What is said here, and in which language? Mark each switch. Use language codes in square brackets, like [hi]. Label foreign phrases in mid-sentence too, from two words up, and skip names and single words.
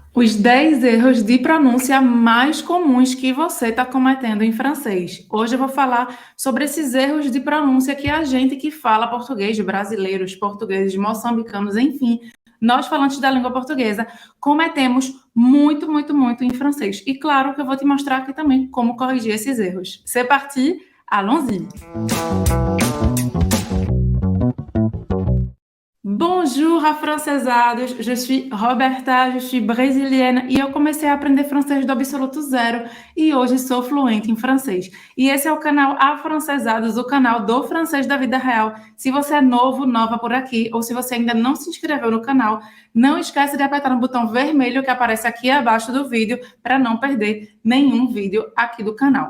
[pt] Os 10 erros de pronúncia mais comuns que você está cometendo em francês. Hoje eu vou falar sobre esses erros de pronúncia que a gente que fala português, brasileiros, portugueses, moçambicanos, enfim, nós falantes da língua portuguesa, cometemos muito em francês. E claro que eu vou te mostrar aqui também como corrigir esses erros. [fr] C'est parti, allons-y! Bonjour, afrancesados! Je suis Roberta, je suis brasiliana [pt] e eu comecei a aprender francês do absoluto zero e hoje sou fluente em francês. E esse é o canal Afrancesados, o canal do francês da vida real. Se você é novo, nova por aqui, ou se você ainda não se inscreveu no canal, não esquece de apertar no botão vermelho que aparece aqui abaixo do vídeo para não perder nenhum vídeo aqui do canal.